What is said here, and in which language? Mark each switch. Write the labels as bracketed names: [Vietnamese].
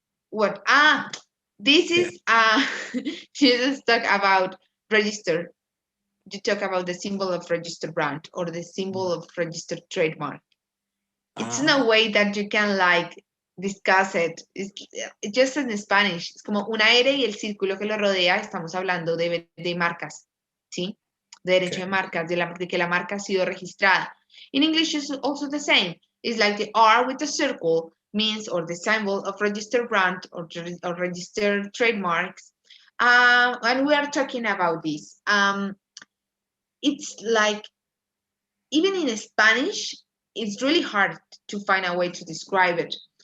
[English] what? This Yeah. is you just talk about register. You talk about the symbol of registered brand or the symbol of registered trademark. It's in a way that you can like discuss it. It's just in Spanish. [Spanish] Es como una R y el círculo que lo rodea. Estamos hablando de marcas, ¿sí? De derecho de marcas, de que la marca ha sido registrada. [English] In English, it's also the same. It's like the R with the circle means, or the symbol of registered brand or registered trademarks. And we are talking about this. It's like, even in Spanish, it's really hard to find a way to describe it.